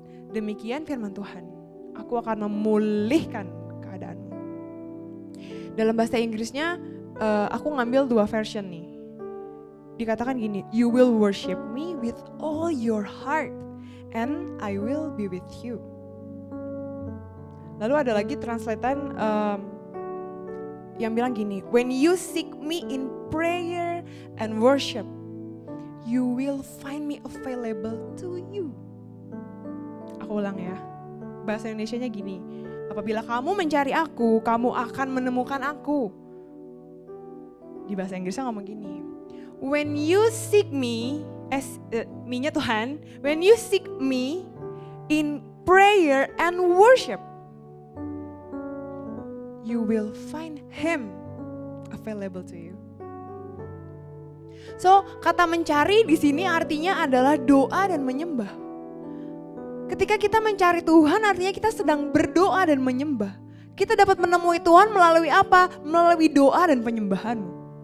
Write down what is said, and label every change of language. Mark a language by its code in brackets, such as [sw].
[id] Demikian firman Tuhan. Aku akan memulihkan keadaanmu. Dalam bahasa Inggrisnya, aku ngambil dua version nih. Dikatakan gini, [en] you will worship me with all your heart and I will be with you. [id] Lalu ada lagi translatean yang bilang gini, [en] when you seek me in prayer and worship, you will find me available to you. [id] Aku ulang ya, bahasa Indonesianya gini, apabila kamu mencari aku, kamu akan menemukan aku. Di bahasa Inggrisnya ngomong gini, [en] when you seek me, [id] me-nya Tuhan, [en] when you seek me in prayer and worship, you will find him available to you. [id] So, kata mencari di sini artinya adalah doa dan menyembah. Ketika kita mencari Tuhan artinya kita sedang berdoa dan menyembah. Kita dapat menemui Tuhan melalui apa? Melalui doa dan penyembahanmu.